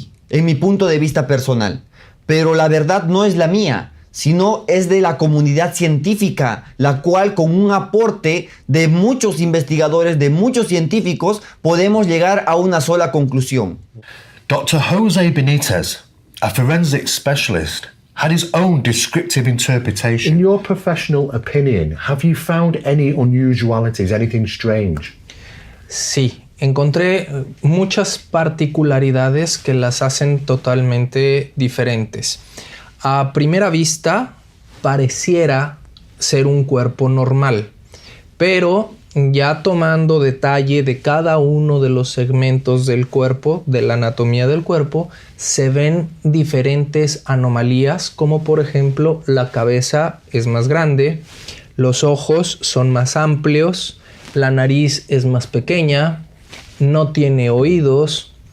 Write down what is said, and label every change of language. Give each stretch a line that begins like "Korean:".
Spanish: En mi punto de vista personal, pero la verdad no es la mía, sino es de la comunidad científica, la cual con un aporte de muchos investigadores, de muchos científicos, podemos llegar a una sola conclusión.
English: Dr. Jose Benitez, a forensic specialist, had his own descriptive interpretation. In your professional opinion, have you found any unusualities, anything strange?
Spanish: Sí. Encontré muchas particularidades que las hacen totalmente diferentes. A primera vista, pareciera ser un cuerpo normal, pero ya tomando detalle de cada uno de los segmentos del cuerpo, de la anatomía del cuerpo, se ven diferentes anomalías, como por ejemplo la cabeza es más grande, los ojos son más amplios, la nariz es más pequeña, no tiene oídos,